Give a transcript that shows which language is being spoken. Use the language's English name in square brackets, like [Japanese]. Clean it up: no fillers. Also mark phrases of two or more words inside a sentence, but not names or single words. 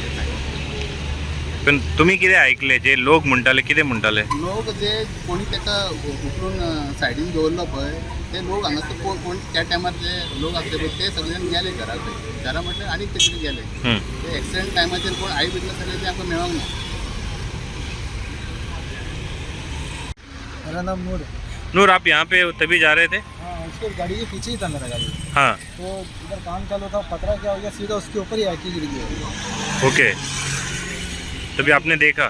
[Konkani] पण तुम्ही कितें आयकले जे लोक म्हणटाले कितें म्हणटाले? लोक जे कोणी ताका उखलून सायडीन दवरलो पळय ते लोक हांगासर कोण त्या टायमार जे लोक आसले पळय ते सगळे जाण गेले घरा कडेन. घरा म्हटल्यार आनी ते कितें गेले. ते एक्सिडेंट टायमाचेर कोण [English] eye witness [Konkani] जाले ते आमकां मेळोंक ना. [Hindi] मेरा नाम नूर है. नूर, आप यहाँ पे तभी जा रहे थे? हाँ, उसके गाड़ी के पीछे ही था मेरा गाड़ी. हाँ. तो इधर काम चालू था, पतरा क्या हो गया, सीधा उसके ऊपर ही आके गिर गया. ओके. तभी आपने देखा?